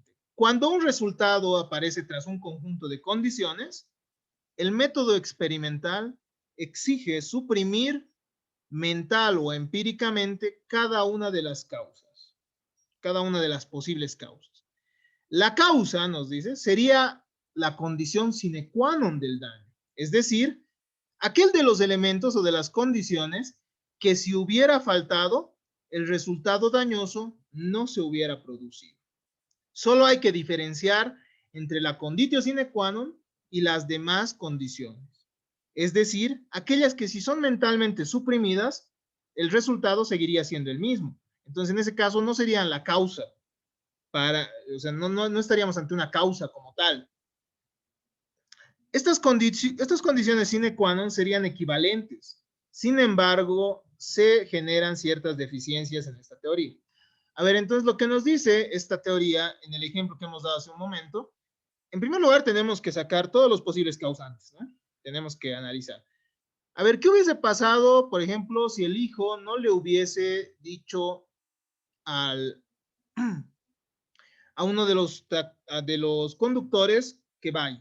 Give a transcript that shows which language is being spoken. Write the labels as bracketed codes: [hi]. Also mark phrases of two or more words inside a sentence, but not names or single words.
[es] Cuando un resultado aparece tras un conjunto de condiciones, el método experimental exige suprimir mental o empíricamente cada una de las causas, cada una de las posibles causas. La causa, nos dice, sería la condición [la] sine qua non [es] del daño, es decir, aquel de los elementos o de las condiciones que si hubiera faltado, el resultado dañoso no se hubiera producido. Solo hay que diferenciar entre la [la] conditio sine qua non [es] y las demás condiciones. Es decir, aquellas que si son mentalmente suprimidas, el resultado seguiría siendo el mismo. Entonces, en ese caso, no serían la causa, o sea, no estaríamos ante una causa como tal. Estas condiciones [la] sine qua non [es] serían equivalentes. Sin embargo, se generan ciertas deficiencias en esta teoría. A ver, entonces lo que nos dice esta teoría en el ejemplo que hemos dado hace un momento, en primer lugar tenemos que sacar todos los posibles causantes, ¿no? Tenemos que analizar. A ver, ¿qué hubiese pasado, por ejemplo, si el hijo no le hubiese dicho a uno de los conductores que vaya?